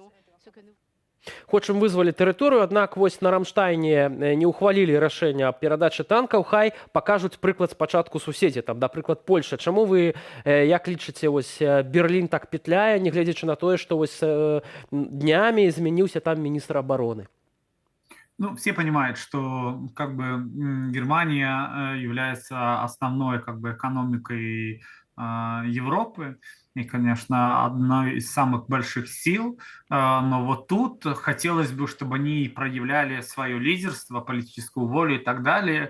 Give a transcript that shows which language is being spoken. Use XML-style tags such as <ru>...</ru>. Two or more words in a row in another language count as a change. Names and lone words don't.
<be>Хочам вызваліць тэрыторыю, аднак вось на Рамштайне не ўхвалілі рашэння аб перадачы танкаў, хай пакажуць прыклад спачатку суседзі, там, напрыклад, Польша. Чаму вы, як лічыце, вось Берлін так петляе, нягледзячы на тое, што вось днямі змяніўся там міністр абароны? Ну,</be> <ru>все понимают, что как бы Германия является основной как бы экономикой Европы и, конечно, одной из самых больших сил, но вот тут хотелось бы, чтобы они проявляли свое лидерство, политическую волю и так далее.</ru>